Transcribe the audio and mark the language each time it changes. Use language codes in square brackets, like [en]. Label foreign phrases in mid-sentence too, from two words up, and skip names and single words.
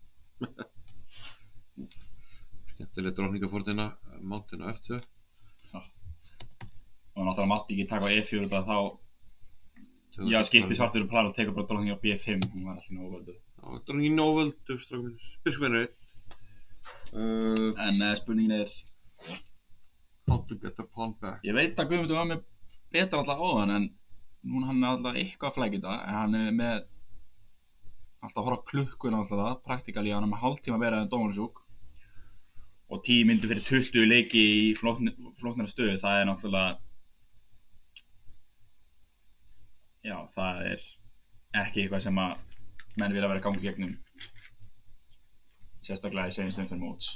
[is] Skemmtileg drottningafórnina, mountain á F2. Já. Og náttúrulega mátti ekki taka á E4 þá skipti svartur plan og tekur bara drottning á B5, hún var alltaf nóvöldu. Já, drottning nóvöldu, strákum minn. Biskupinn er einn. En spurningin er [en] How to get a pawn back. [is] Ég veit að Guðmundur var með betra alltaf áðan en núna hann er alltaf eitthvað að flækja þetta en hann er með alltaf að horfa klukkuna alltaf, praktikali hann er með hálftíma verið en Domansuk og 10 mínútur fyrir 20 leiki í flóknari stöðu, það er náttúrulega já, það er ekki eitthvað sem að menn vilja vera að ganga í gegnum sérstaklega í seinni stund fyrir móts.